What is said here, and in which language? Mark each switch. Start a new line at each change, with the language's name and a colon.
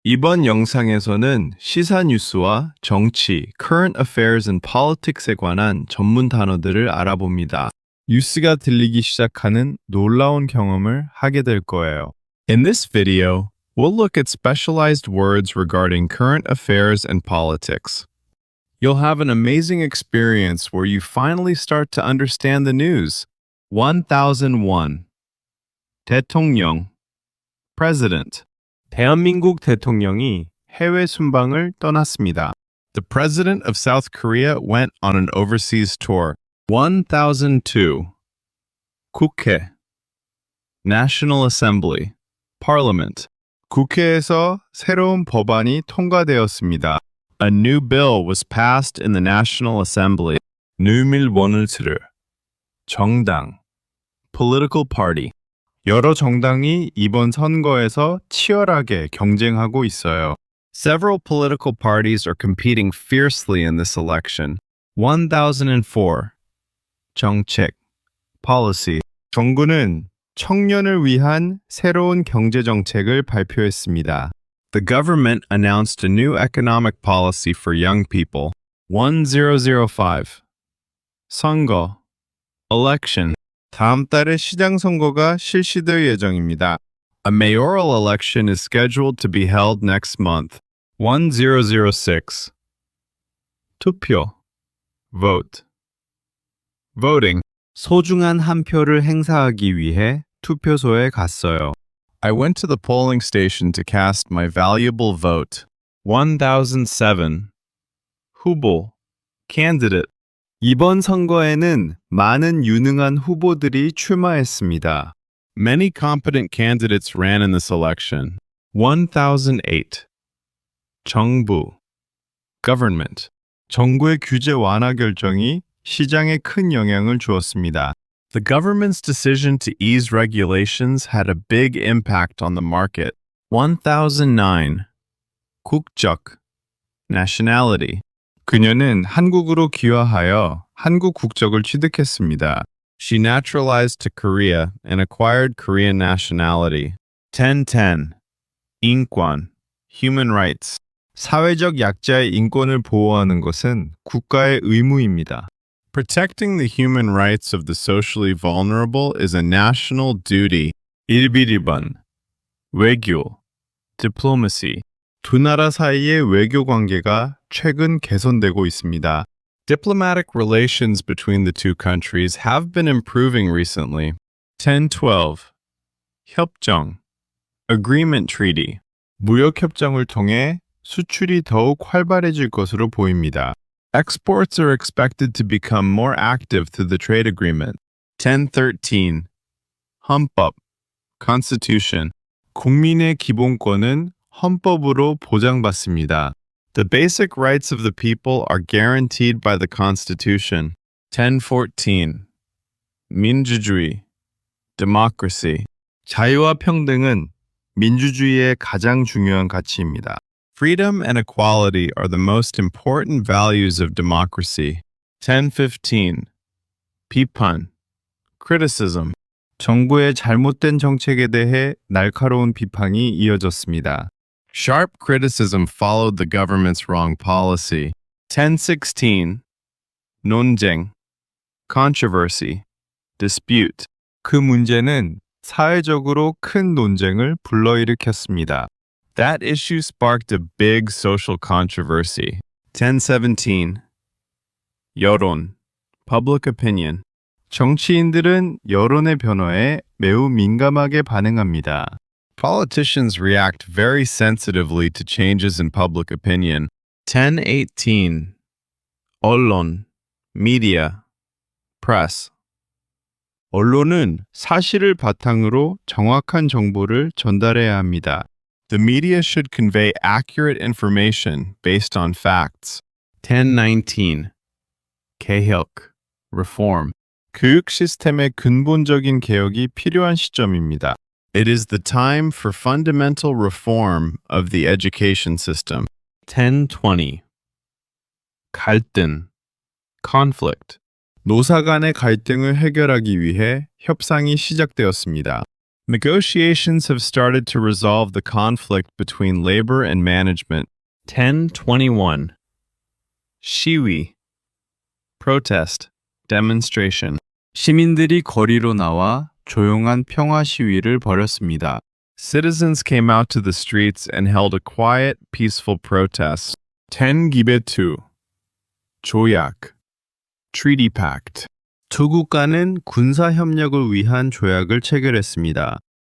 Korean: 이번 영상에서는 시사 뉴스와 정치,
English: current affairs and politics
Korean: 에 관한 전문 단어들을 알아봅니다. 뉴스가 들리기 시작하는 놀라운 경험을 하게 될 거예요.
English: In this video, we'll look at specialized words regarding current affairs and politics. You'll have an amazing experience where you finally start to understand the news.
Korean: 1001. 대통령, president. 대한민국 대통령이 해외 순방을 떠났습니다.
English: The president of South Korea went on an overseas tour.
Korean: 1002. 국회, National Assembly, Parliament. 국회에서 새로운 법안이 통과되었습니다.
English: A new bill was passed in the National Assembly.
Korean: 뉴밀원을 들을, 정당, Political Party. 여러 정당이 이번 선거에서 치열하게 경쟁하고 있어요.
English: Several political parties are competing fiercely in this election.
Korean: 1004. 정책, policy. 정부는 청년을 위한 새로운 경제 정책을 발표했습니다.
English: The government announced a new economic policy for young people.
Korean: 1005. 선거, election. 다음 달에 시장 선거가 실시될 예정입니다.
English: A mayoral election is scheduled to be held next month.
Korean: 1006. 투표, vote. Voting. 소중한 한 표를 행사하기 위해 투표소에 갔어요.
English: I went to the polling station to cast my valuable vote.
Korean: 1007. 후보, candidate. 이번 선거에는 많은 유능한 후보들이 출마했습니다.
English: Many competent candidates ran in this election. 1008.
Korean: 정부, government. 정부의 규제 완화 결정이 시장에 큰 영향을 주었습니다.
English: The government's decision to ease regulations had a big impact on the market.
Korean: 1009. 국적, nationality. 그녀는 한국으로 귀화하여 한국 국적을 취득했습니다.
English: She naturalized to Korea and acquired Korean nationality. 1010.
Korean: 인권, human rights. 사회적 약자의 인권을 보호하는 것은 국가의 의무입니다.
English: Protecting the human rights of the socially vulnerable is a national duty.
Korean: 1번. 외교, diplomacy. 두 나라 사이의 외교 관계가 최근 개선되고 있습니다.
English: Diplomatic relations between the two countries have been improving recently. 1012.
Korean: 협정, agreement treaty. 무역 협정을 통해 수출이 더욱 활발해질 것으로 보입니다.
English: Exports are expected to become more active through the trade agreement.
Korean: 1013. 헌법, constitution. 국민의 기본권은 헌법으로 보장받습니다.
English: The basic rights of the people are guaranteed by the Constitution.
Korean: 1014. 민주주의, democracy. 자유와 평등은 민주주의의 가장 중요한 가치입니다.
English: Freedom and equality are the most important values of democracy.
Korean: 1015. 비판, criticism. 정부의 잘못된 정책에 대해 날카로운 비판이 이어졌습니다.
English: Sharp criticism followed the government's wrong policy.
Korean: 1016. 논쟁, controversy, dispute. 그 문제는 사회적으로 큰 논쟁을 불러일으켰습니다.
English: That issue sparked a big social controversy.
Korean: 1017. 여론, public opinion. 정치인들은 여론의 변화에 매우 민감하게 반응합니다.
English: Politicians react very sensitively to changes in public opinion.
Korean: 1018. 언론, media, press. 언론은 사실을 바탕으로 정확한 정보를 전달해야 합니다.
English: The media should convey accurate information based on facts.
Korean: 1019. 개혁, reform. 교육 시스템의 근본적인 개혁이 필요한 시점입니다.
English: It is the time for fundamental reform of the education system.
Korean: 1020. 갈등, conflict. 노사 간의 갈등을 해결하기 위해 협상이 시작되었습니다.
English: Negotiations have started to resolve the conflict between labor and management.
Korean: 1021. 시위. Protest. Demonstration. 시민들이 거리로 나와 조용한 평화 시위를 벌였습니다.
English: Citizens came out to the streets and held a quiet, peaceful protest.
Korean: 10기베2. 조약. Treaty Pact. 두 국가는 군사 협력을 위한 조약을 체결했습니다.